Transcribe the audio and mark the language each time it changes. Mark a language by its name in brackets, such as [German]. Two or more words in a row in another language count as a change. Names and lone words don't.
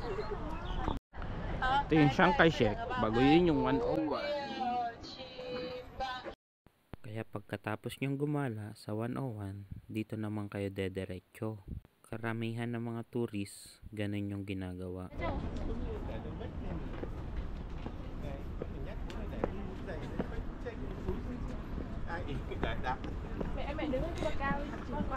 [Filipino] Ito yung Chiang Kai-shek, bago yun yung 101. Kaya pagkatapos nyong gumala sa 101, dito naman kayo dederecho. Karamihan ng mga tourist, ganun yung ginagawa. [Vietnamese] Mẹ đứng lên bậc cao đi, con quay